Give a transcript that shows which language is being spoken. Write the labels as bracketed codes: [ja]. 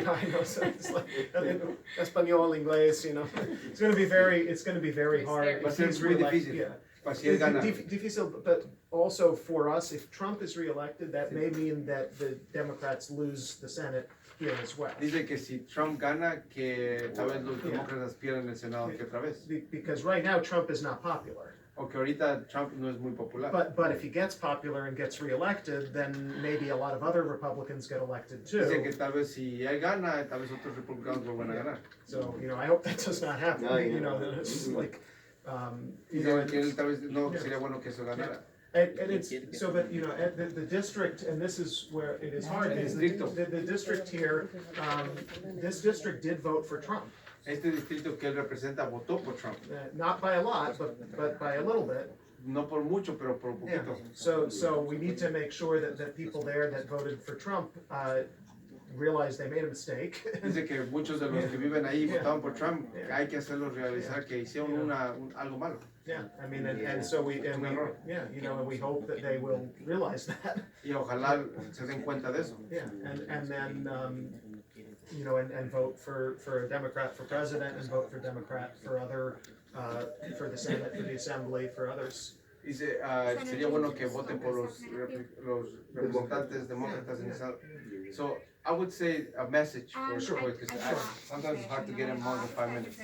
[en] No, so it's like español, inglés, you know. It's going to be very hard. [es] Va a ser muy difícil. [en] Difícil, but also for us, if Trump is reelected, that may mean that the Democrats lose the Senate here as well. [es] Dice que si Trump gana, que tal vez los demócratas pierden el Senado que otra vez. [en] Because right now Trump is not popular. [es] O que ahorita Trump no es muy popular. [en] But if he gets popular and gets reelected, then maybe a lot of other Republicans get elected too. [es] Dice que tal vez si él gana, tal vez otros republicanos vuelvan a ganar. [en] So, I hope that does not happen. It's like, [es] tal vez no sería bueno que eso ganara. [en] And it's so, but the district, and this is where it is hard. Is the district here? This district did vote for Trump. [es] Este distrito que él representa votó por Trump. [en] Not by a lot, but by a little bit. [es] No por mucho, pero por poquito. [en] So we need to make sure that people there that voted for Trump realize they made a mistake. [es] Dice que muchos de los que viven ahí votaron por Trump. Hay que hacerlos realizar que hicieron algo malo. [en] Yeah, I mean, and we hope that they will realize that. [es] Y ojalá se den cuenta de eso. [en] Yeah, and then and vote for a Democrat for president, and vote for Democrat for other for the Senate, for the Assembly, for others. [es] Dice, sería bueno que voten por los representantes demócratas en el Senado. [en] So I would say a message for sure, because sometimes it's hard to get in more than 5 minutes.